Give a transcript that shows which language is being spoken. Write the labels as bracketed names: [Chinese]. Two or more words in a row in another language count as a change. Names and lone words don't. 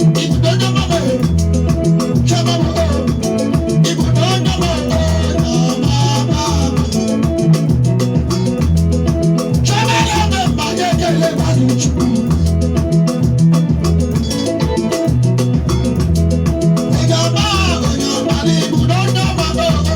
[English] If you don't know my way, come on, oh. If you don't know my way, no, no, no. Come on, oh, my, my, my. Come on, oh, my, yeah, yeah, yeah, yeah, yeah. [Igbo] Onye ọma, onye ọma n'ibu na onye ọma bụ